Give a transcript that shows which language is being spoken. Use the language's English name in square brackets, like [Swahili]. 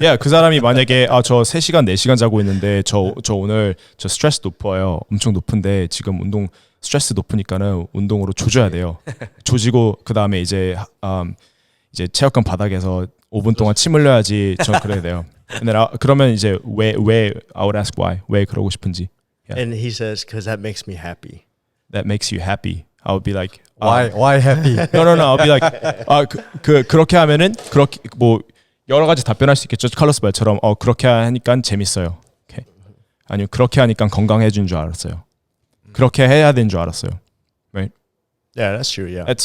[Korean] 야, 그 사람이 만약에 저 3시간 4시간 자고 있는데 저 오늘 저 스트레스 높아요. 엄청 높은데 지금 운동 스트레스 높으니까는 운동으로 조져야 돼요. 조지고 그다음에 이제 체육관 바닥에서 5분 동안 침 흘려야지 전 그래야 돼요. 근데 그러면 이제 왜 [English] I would ask why [Korean] 왜 그러고 싶은지. [English] Yeah. And he says because that makes me happy. That makes you happy. I would be like why happy? No. I'll be like [Korean] 그렇게 하면은 그렇게 뭐 여러 가지 답변할 수 있겠죠. 칼로스 말처럼 그렇게 하니까 재밌어요. [English] Okay. [Korean] 아니면 그렇게 하니까 건강해진 줄 알았어요. 그렇게 해야 되는 줄 알았어요. [English] Right? Yeah, that's true. Yeah.